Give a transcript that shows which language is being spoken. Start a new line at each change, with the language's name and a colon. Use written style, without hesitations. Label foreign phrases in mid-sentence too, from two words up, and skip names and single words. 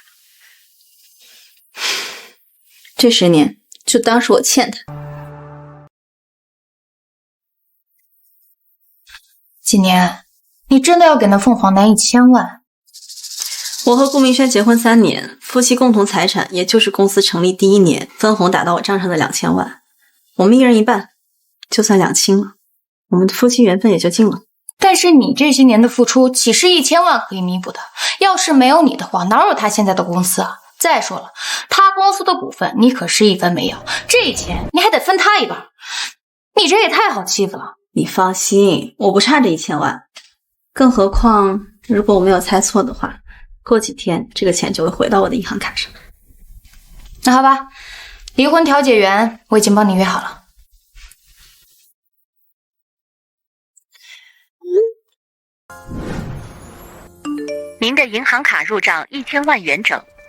Chinese: 這10年就當是我欠他。景年，你真的要給那鳳凰男1000萬？我和顧明軒結婚3年，夫妻共同財產也就是公司成立第1年分紅打到我賬上的2000萬，我們1人1半，就算兩清了，我們的夫妻緣分也就盡了。但是你這些年的付出豈是1000萬可以彌補的？要是沒有你的話，哪有他現在的公司啊？再說了，他公司的股份你可是1分沒有，這錢你還得分他一半，你這也太好欺負了。你放心，我不差這1000 萬，更何況如果我沒有猜錯的話，過幾天這個錢就会回到我的銀行卡上。那好吧，離婚調解員我已經幫你約好了。您的银行卡入賬1000萬元整。